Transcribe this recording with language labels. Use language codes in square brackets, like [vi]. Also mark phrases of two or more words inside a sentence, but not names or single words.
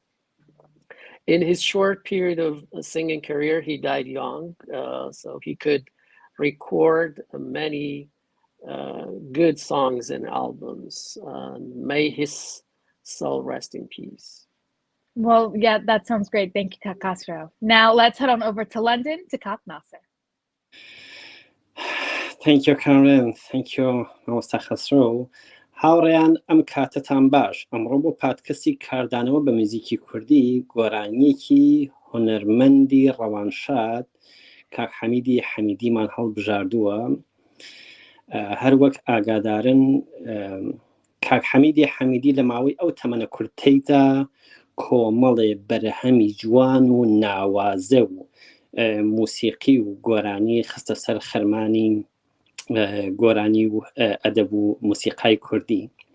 [en] In his short period of singing career, he died young, so he could record many good songs and albums. May his soul rest in peace. Well, yeah, that sounds great. Thank you, Kakastro. Now let's head on over to London to Kat Naser. Thank you, Camryn. Thank you, Mr. Khasro. [ckb] هاوڕێیان ئەم کاتتان باش ئەمڕۆ بۆ پادکەستی کاردانەوە بە موزیکی کوردی گۆرانیەکی هونەرمەندی ڕەوانشاد کاک حەمیدی حەمیدیمان هەڵبژاردووە هەروەک ئاگادارن کاک حەمیدی حەمیدی لە ماوەی ئەو تەمەنە کورتەیدا کۆمەڵێ بەرهەمی جوان و ناوازە و موسیقی و گۆرانی خستە سەر خەرمانی گۆرانی و ئەدەب و موسیقای کوردی